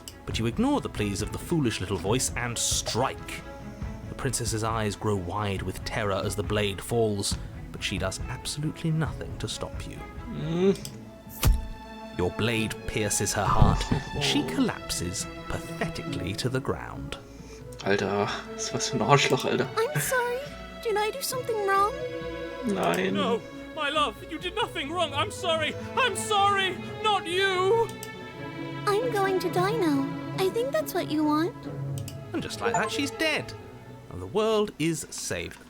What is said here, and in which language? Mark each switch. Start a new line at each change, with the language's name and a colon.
English: But you ignore the pleas of the foolish little voice and strike. The princess's eyes grow wide with terror as the blade falls, but she does absolutely nothing to stop you. Your blade pierces her heart. She collapses pathetically to the ground.
German: Alter, das ist was für ein Arschloch, Alter.
English: I'm sorry. Did I do something wrong?
German: Nein.
English: No, my love, you did nothing wrong. I'm sorry, not you. I'm going to die now. I think that's what you want. And just like that, she's dead. And the world is saved.